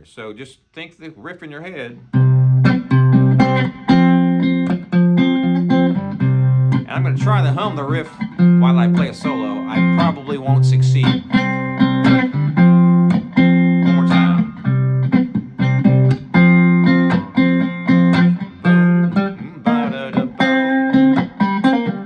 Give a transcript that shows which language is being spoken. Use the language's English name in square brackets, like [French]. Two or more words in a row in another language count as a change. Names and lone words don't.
[English] So just think the riff in your head. And I'm going to try to hum the riff while I play a solo. I probably won't succeed. One more time. Boom, ba-da-da-boom.